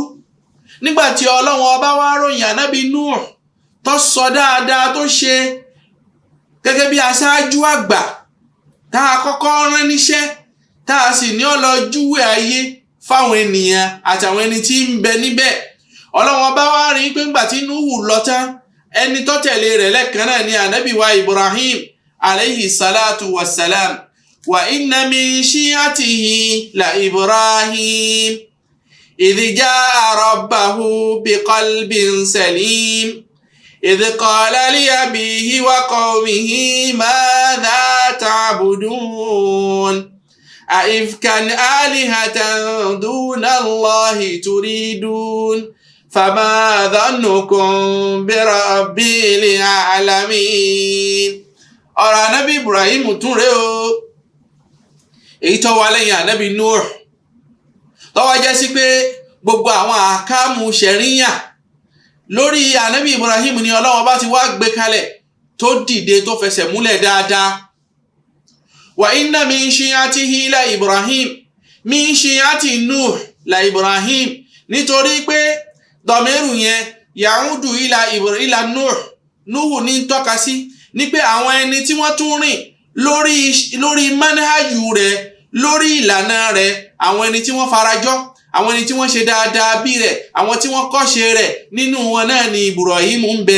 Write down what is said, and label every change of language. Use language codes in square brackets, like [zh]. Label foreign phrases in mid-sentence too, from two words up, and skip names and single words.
[yo] nígbà tí Ọlọ́run ọba wá ròyìn Ànábì Nuh tó sọ dáadáa tó ṣe gẹ́gẹ́ bí aṣáájú àgbà tá a kọ́kọ́ rán níṣẹ́, tá a sì ní ọlọ́júwé ayé fáwọn ènìyàn àtàwọn ẹni tí ń bẹ níbẹ̀. Ọlọ́run ọba wá rí pé ńgbà tí Nuhu lọ tán, ẹni tó tẹ̀lé rẹ̀ lẹ́ẹ̀kan náà ni Ànábì wa Ibrahim [ar] عليه الصلاة والسلام. وإن من شيعته لإبراهيم إذ جاء ربه بقلب سليم إذ قال لأبيه وقومه ماذا تعبدون أئفكا آلهة دون الله تريدون فما ظنكم برب العالمين. [yo] ọ̀rọ̀ Ànábì Ibrahim tún rèé o, èyí tó wà lẹ́yìn Ànábì Nuh, tó wá jẹ́ sí pé gbogbo àwọn àkámù ṣẹ̀ríyà lórí ànábì Ibrahim ni Ọlọ́run bá ti wá gbé kalẹ̀ tó dìde tó fẹsẹ̀ múlẹ̀ dáadáa. [ar] وإن من شيعته لإبراهيم من شيعة نوح لإبراهيم [yo] min shi'ati Nuh la Ibrahim nítorí pé dọ̀mẹ́rù yẹn [ar] يعود إلى نوح [yo] ní tọ́ka sí ní pé àwọn ẹni tí wọ́n tún rìn lórí manhaju rẹ̀ lórí ìlànà rẹ̀ àwọn ẹni tí wọ́n farajọ́ àwọn ẹni tí wọ́n ṣe dáadáa bí rẹ̀ àwọn tí wọ́n kọ́ṣe rẹ̀ nínú wọn náà ni Ibrahim ń bẹ.